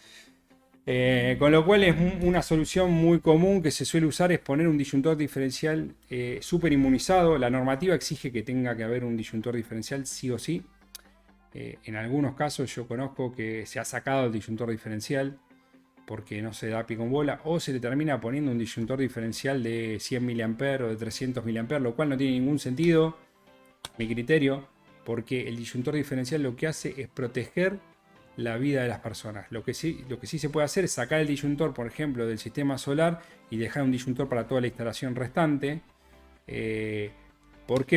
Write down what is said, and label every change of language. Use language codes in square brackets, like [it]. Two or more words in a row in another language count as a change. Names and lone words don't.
[es] Con lo cual es una solución muy común que se suele usar es poner un disyuntor diferencial súper inmunizado. La normativa exige que tenga que haber un disyuntor diferencial sí o sí. En algunos casos yo conozco que se ha sacado el disyuntor diferencial porque no se da pie con bola, o se le termina poniendo un disyuntor diferencial de 100 mA o de 300 mA, lo cual no tiene ningún sentido, mi criterio, porque el disyuntor diferencial lo que hace es proteger la vida de las personas. Lo que sí se puede hacer es sacar el disyuntor, por ejemplo, del sistema solar y dejar un disyuntor para toda la instalación restante. ¿Por qué?